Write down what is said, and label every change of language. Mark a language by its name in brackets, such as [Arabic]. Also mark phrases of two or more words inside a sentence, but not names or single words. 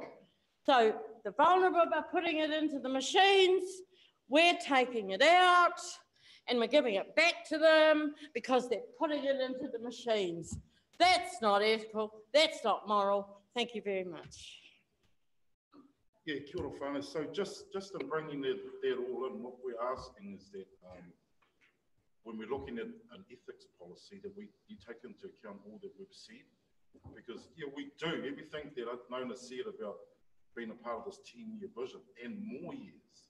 [English] So the vulnerable are putting it into the machines, we're taking it out, and we're giving it back to them because they're putting it into the machines. That's not ethical, that's not moral. Thank you very much. Yeah, [Māori] kia ora whānau. [English] So just in bringing that all in, what we're asking is that when we're looking at an ethics policy, that you take into account all that we've said. Because, yeah, we do everything that Nona said about being a part of this 10-year vision and more years.